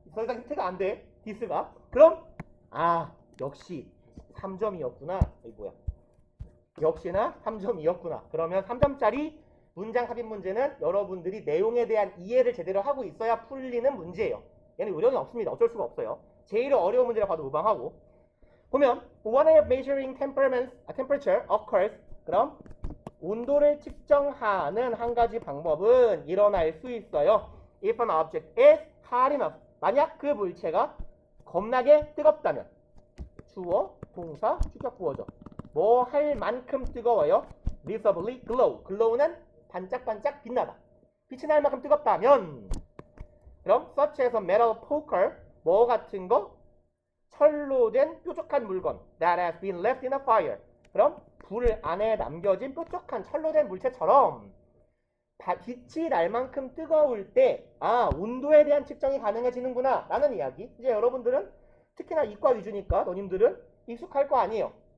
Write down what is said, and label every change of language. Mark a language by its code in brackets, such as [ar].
[ko] 더 이상 힌트가 안 돼. 디스가. 그럼 역시 3점이었구나. 이게 뭐야? 역시나 3점이었구나. 그러면 3점짜리 문장 삽입 문제는 여러분들이 내용에 대한 이해를 제대로 하고 있어야 풀리는 문제예요. 얘는 요령이 없습니다. 어쩔 수가 없어요. 제일 어려운 문제라 봐도 무방하고 [en] 보면 one way of measuring temperature occurs. [ko] 그럼 온도를 측정하는 한 가지 방법은 일어날 수 있어요. [en] If an object is hot enough. [ko] 만약 그 물체가 겁나게 뜨겁다면. 주어, 동사, 주격 부어죠. 뭐 할 만큼 뜨거워요? [en] visibly glow. [ko] glow는 반짝반짝 빛나다. 빛이 날 만큼 뜨겁다면. 그럼 [en] such as a metal poker. [ko] 뭐 같은 거? 철로 된 뾰족한 물건. [en] that has been left in a fire. [ko] 그럼 불 안에 남겨진 뾰족한 철로 된 물체처럼 빛이 날 만큼 뜨거울 때 온도에 대한 측정이 가능해지는구나 라는 이야기. 이제 여러분들은 특히나 이과 위주니까 너님들은 익숙할 거 아니에요.